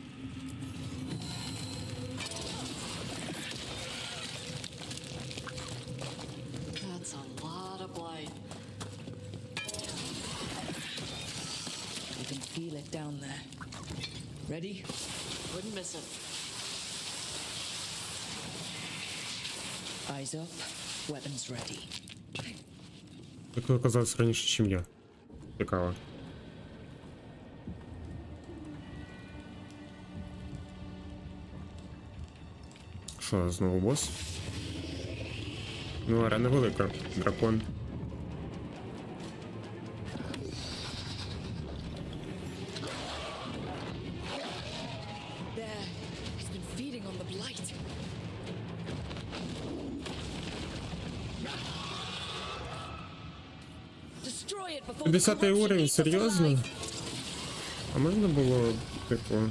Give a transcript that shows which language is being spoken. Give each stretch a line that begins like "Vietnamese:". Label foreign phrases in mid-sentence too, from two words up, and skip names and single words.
English: That's a lot of blight. You can feel it down there. Ready? Wouldn't miss it. Eyes up, weapons ready.
Ukrainian: Як ви оказався раніше, ніж я. Цікаво. Що, знову бос? Ну, арена велика. Дракон.
English: There, he's been feeding on the blight.
Ukrainian: 10-й уровень, серйозно? А можна було, типу...